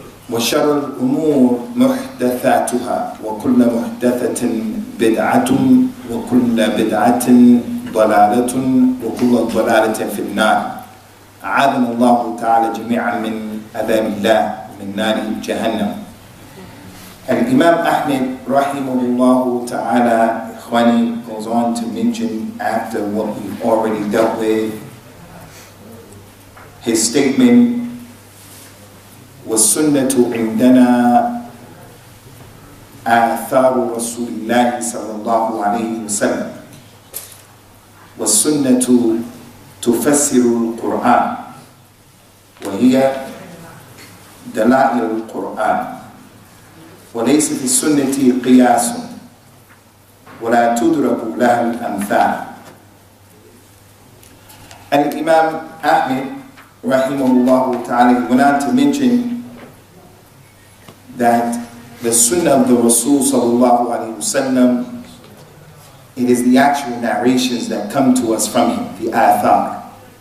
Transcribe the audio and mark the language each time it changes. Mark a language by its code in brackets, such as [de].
[ar] وشر الأمور محدثاتها وكل محدثة بدعة وكل بدعة ضلالة وكل ضلالة في النار. أعاذنا الله تعالى جميعا من عذاب الله من نار جهنم. [en] Imam Ahmad rahimahullah ta'ala goes on to mention, after what we've already dealt with, his statement, [ar] وَالسُّنَّةُ عِنْدَنَا آثَارُ رَسُولِ اللَّهِ صَلَّى اللَّهُ عَلَيْهِ وسلم. وَالسُّنَّةُ تُفَسِّرُ الْقُرْآنِ وهي دلائل القرآن وليس في السنة قياس ولا تدرك لها الأمثال. [en] Imam Ahmad rahimahullah ta'ala went on to mention that the sunnah of the Rasul sallallahu alayhi wasallam, it is the actual narrations that come to us from him, the athar.